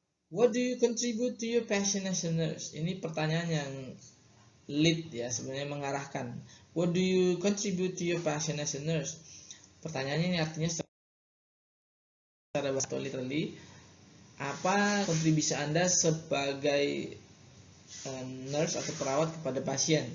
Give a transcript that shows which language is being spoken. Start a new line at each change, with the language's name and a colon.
English: What do you contribute to your passion as a nurse?
Indonesian: Ini pertanyaan yang lead ya, sebenarnya mengarahkan.
English: What do you contribute to your passion as a nurse?
Indonesian: Pertanyaannya ini artinya secara bahasa literally, apa kontribusi Anda sebagai nurse atau perawat kepada pasien?